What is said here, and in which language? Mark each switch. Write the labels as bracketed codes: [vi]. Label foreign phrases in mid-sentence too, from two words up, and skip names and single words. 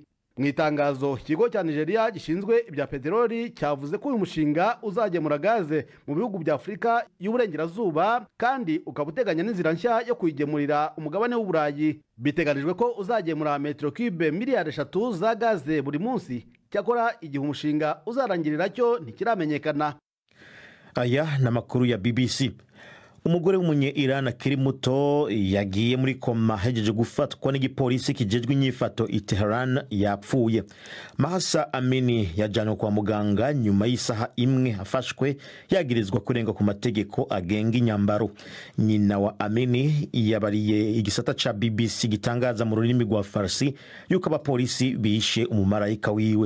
[rw] Mu itangazo ikigo cya Nigeria gishinzwe ibya peteroli cyavuze ko uyu mushinga uzagemura gaze mu bihugu bya Afrika y'uburengerazuba kandi ukabuteganya n'inzira nshya yo kuyigemurira umugabane w'Uburayi. Biteganijwe ko uzagemura metero cube miliyari 3 za gaze buri munsi. Cyakora igihe umushinga uzarangirira cyo ntikiramenyekana. [rn] Aya na makuru ya BBC. Umugore w'umunye Iran akiri muto yagiye muri koma hejeje gufatwa n'igipolisi kijejwe inyifato i Tehran yapfuye. Mahsa Amini yajanywe kwa muganga nyuma y'isaha imwe afashwe yagirizwa kurenga ku mategeko agenga inyambaro. Nyina wa Amini yabariye igisata ca BBC gitangaza mu rurimi rwa Farsi yuko abapolisi bishe umumarayika wiwe.